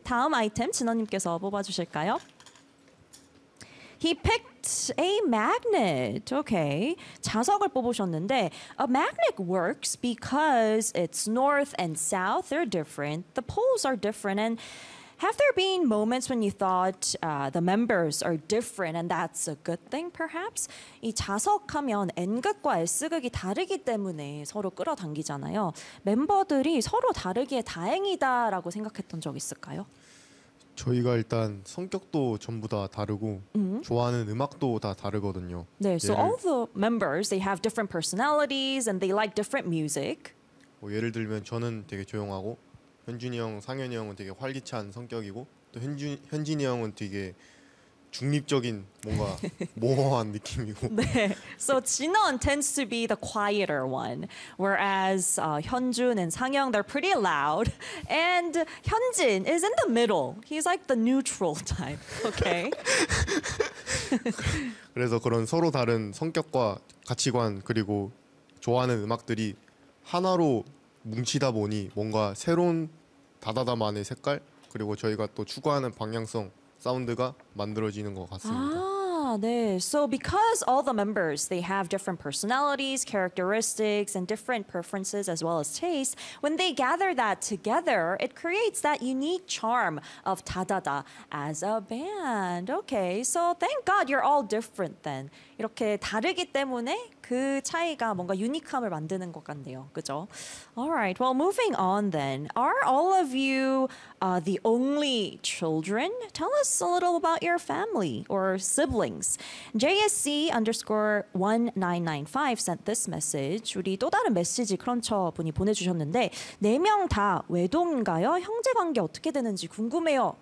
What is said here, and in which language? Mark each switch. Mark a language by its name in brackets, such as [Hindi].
[Korean] 다음 아이템 진원 님께서 뽑아 주실까요? [English] He picked a magnet. Okay. [Korean] 자석을 뽑으셨는데 [English] a magnet works because it's north and south. They're different. The poles are different. And have there been moments when you thought the members are different and that's a good thing perhaps? [Korean] 이 자석하면 N극과 S극이 다르기 때문에 서로 끌어당기잖아요. 멤버들이 서로 다르기에 다행이다라고 생각했던 적 있을까요? 저희가 일단 성격도 전부 다 다르고 mm-hmm. 좋아하는 음악도 다 다르거든요. [English] 네, so all the members they have different personalities and they like different music. [Korean] 뭐 예를 들면 저는 되게 조용하고 현준이 형, 상현이 형은 되게 활기찬 성격이고 또 현준이 형은 되게 중립적인 뭔가 모호한 느낌이고. [English] 네, so Jinwon tends to be the quieter one, whereas Hyunjun and Sanghyun they're pretty loud, and Hyunjin is in the middle. He's like the neutral type, okay? [Korean] 그래서 그런 서로 다른 성격과 가치관 그리고 좋아하는 음악들이 하나로 뭉치다 보니 뭔가 새로운 다다다만의 색깔 그리고 저희가 또 추구하는 방향성. 사운드가 만들어지는 것 같습니다. 아, 네. [English] So because all the members they have different personalities, characteristics, and different preferences as well as taste, when they gather that together, it creates that unique charm of 다다다 as a band. Okay. So thank God you're all different then. [Korean] 이렇게 다르기 때문에 그 차이가 뭔가 유니크함을 만드는 것 같네요. 그죠? [English] All right. Well, moving on then. Are all of you the only children? Tell us a little about your family or siblings. JSC underscore 1995 sent this message. [Korean] 우리 또 다른 메시지 크런처 분이 보내주셨는데 네 명 다 외동인가요? 형제 관계 어떻게 되는지 궁금해요.